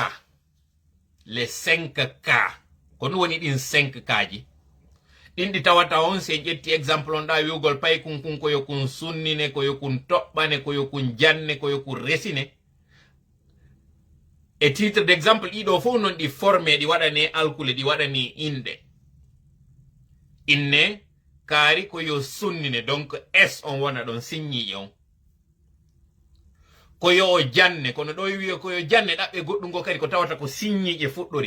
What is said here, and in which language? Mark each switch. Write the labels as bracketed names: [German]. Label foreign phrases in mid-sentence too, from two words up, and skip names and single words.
[Fula] Les 5K. Ko ɗum woni ɗin 5K ji. Ɗin ɗi tawata on se ƴetti exemple on ɗa wiwgol pay kun koyo kun sunnine, koyo kun toɓɓane, koyo kun janne, koyo kun resine. [French] Et titre d'exemple [Fula] ɗiɗo fof non ɗi formé, ɗi waɗane alkule, ɗi waɗani inde. Inne kaari koyo sunnine, donc S on wona ɗon signiƴe on. Koyo o janne, kono ɗo wiye koyo janne ɗaɓɓe goɗɗungo kadi ko tawata ko signiƴe fuɗɗori.